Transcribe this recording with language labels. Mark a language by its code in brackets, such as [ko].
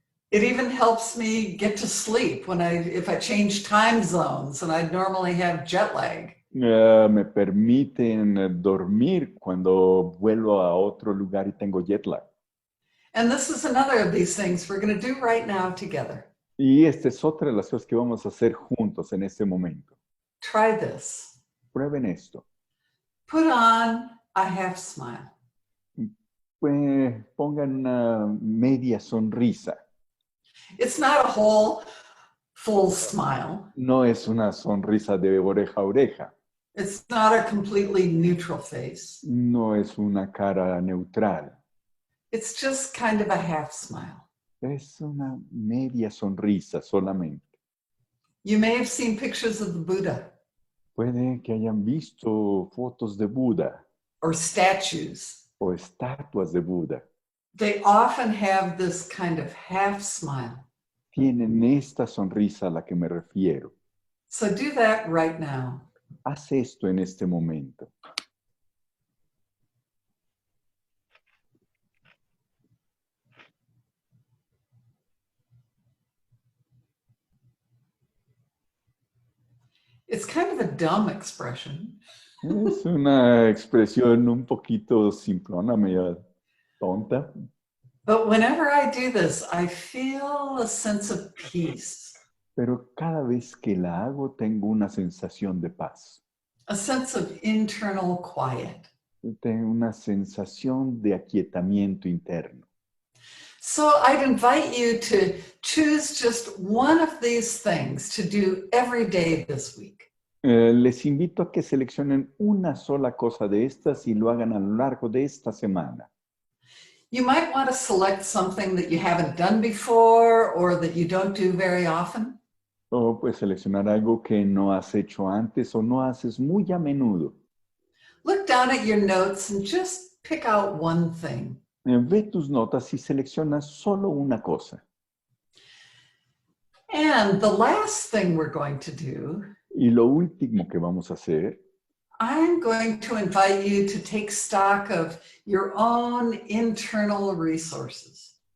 [en] It even helps me get to sleep if I change time zones and I normally have jet lag. [es] Me permiten dormir cuando vuelvo a otro lugar y tengo jet lag. [en] And this is another of these things we're going to do right now together. [es] Y esta es otra de las cosas que vamos a hacer juntos en este momento. [en] Try this. [es] Prueben esto. [en] Put on a half smile. [es] Pongan una media sonrisa. [en] It's not a whole full smile. [es] No es una sonrisa de oreja a oreja. [en] It's not a completely neutral face. [es] No es una cara neutral. [en] It's just kind of a half smile. [es] Es una media sonrisa solamente. [en] You may have seen pictures of the Buddha [es] Puede que hayan visto fotos de Buda [en] or statues. [es] o estatuas de Buda. [en] They often have this kind of half smile. [es] Tienen esta sonrisa a la que me refiero. [en] So do that right now. [es] Haz esto en este momento. [en] It's kind of a dumb expression, [es] Es una expresión un poquito simplona, media tonta. [en] but whenever I do this, I feel a sense of peace, [es] Pero cada vez que la hago tengo una sensación de paz. [en] a sense of internal quiet. [es] Tengo una sensación de aquietamiento interno. [en] So I'd invite you to choose just one of these things to do every day this week. [es] Les invito a que seleccionen una sola cosa de estas y lo hagan a lo largo de esta semana. [en] You might want to select something that you haven't done before or that you don't do very often. [es] O puedes seleccionar algo que no has hecho antes o no haces muy a menudo. [en] Look down at your notes and just pick out one thing. [es] Ve tus notas y selecciona solo una cosa. [en] And the last thing we're going to do, [es] Y lo último que vamos a hacer, [en] I'm going to invite you to take stock of your own internal resources.